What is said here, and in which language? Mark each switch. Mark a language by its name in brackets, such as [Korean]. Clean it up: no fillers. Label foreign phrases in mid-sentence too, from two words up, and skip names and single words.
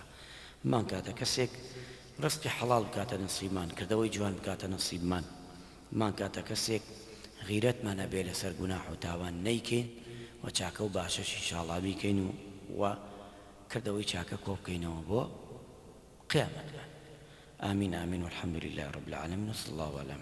[Central Kurdish] مان کاتە کەسێک ڕزقی حەڵاڵ بکاتە نەسیبمان، کردەوەی جوان بکاتە نەسیبمان. مان کاتە کەسێک غیرەتمان هەبێ لەسەر گوناح و تاوان نەیکەین و چاکە و باشەش ئینشاءڵڵا بیکەین و کردەوەی چاکە کۆ بکەینەوە بۆ قیامەت. [Arabic] آمين آمين والحمد لله رب العالمين وصلى الله على